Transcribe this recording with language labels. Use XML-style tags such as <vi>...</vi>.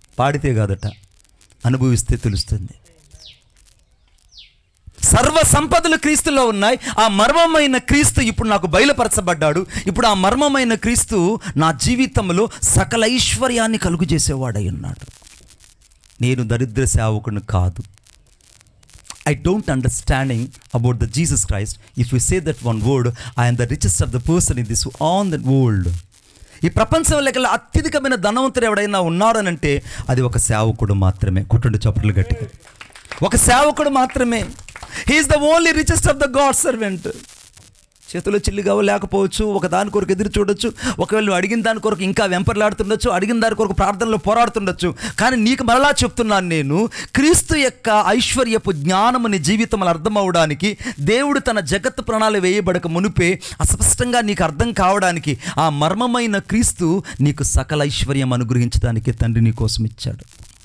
<te>పాడితే కాదట, అనుభవిస్తే తెలుస్తుంది. సర్వ సంపదలు క్రీస్తులో ఉన్నాయి. ఆ మర్మమైన క్రీస్తు ఇప్పుడు నాకు బయలుపరచబడ్డాడు. ఇప్పుడు ఆ మర్మమైన క్రీస్తు నా జీవితంలో సకల ఐశ్వర్యాన్ని కలుగు చేసేవాడై ఉన్నాడు. నేను దరిద్ర సేవకుని కాదు.</te> <en>I don't understanding about the Jesus Christ. If we say that one word, I am the richest of the person in this on the world.</en> <te>ఈ ప్రపంచంలో అత్యధికమైన ధనవంతుడు ఎవడైనా ఉన్నారనంటే అది ఒక సేవకుడు మాత్రమే. కొట్టండి చప్పట్లు గట్టిగా. ఒక సేవకుడు మాత్రమే.</te> <en>He is the only richest of the God servant.</en> <te>చేతిలో చిల్లిగా లేకపోవచ్చు, ఒక దాని కొరకు ఎదురు చూడొచ్చు, ఒకవేళ నువ్వు అడిగిన దాని కొరకు ఇంకా వెంపర్లాడుతుండొచ్చు, అడిగిన దాని కొరకు ప్రార్థనలో పోరాడుతుండొచ్చు. కానీ నీకు మరలా చెప్తున్నాను, నేను క్రీస్తు యొక్క ఐశ్వర్యపు జ్ఞానము నీ జీవితంలో అర్థం అవడానికి, దేవుడు తన జగత్తు ప్రణాళిక వేయబడక మునిపే అస్పష్టంగా నీకు అర్థం కావడానికి ఆ మర్మమైన క్రీస్తు నీకు సకల ఐశ్వర్యం అనుగ్రహించడానికి తండ్రి నీ కోసం ఇచ్చాడు.</te>